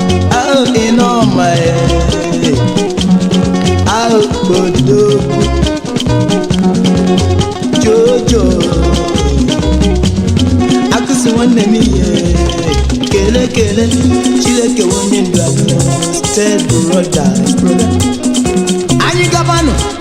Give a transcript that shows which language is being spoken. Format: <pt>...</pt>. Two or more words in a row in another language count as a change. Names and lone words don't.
<ig>Ah, Inoma, eh. Ah, Odogwu. Jojo. Akụsi nwanne m ihe. Kele, kele. Chineke onye ndu anyị.</ig> <en>Stay brother, brother.</en> <ig>Anyị gabanụ.</ig>